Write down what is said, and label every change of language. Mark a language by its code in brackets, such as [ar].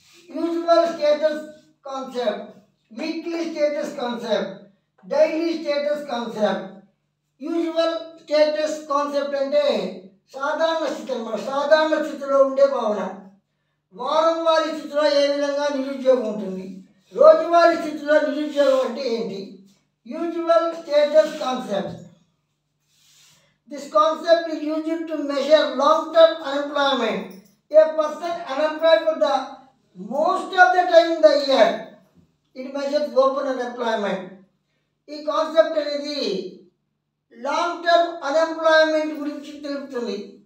[en] Usual status concept, weekly status concept, daily status concept. [te] Usual status concept అంటే సాధారణ స్థితి అన్నమాట, సాధారణ స్థితిలో ఉండే భావన. వారం వారి స్థితిలో ఏ విధంగా నిరుద్యోగం ఉంటుంది, రోజువారీ స్థితిలో నిరుద్యోగం అంటే ఏంటి. [en] Usual status concept. This concept is used to measure long-term unemployment. A person unemployed for the most of the time in the year. It measures open unemployment. [te] ఈ కాన్సెప్ట్ అనేది లాంగ్ టర్మ్ అన్ఎంప్లాయ్మెంట్ గురించి తెలుపుతుంది.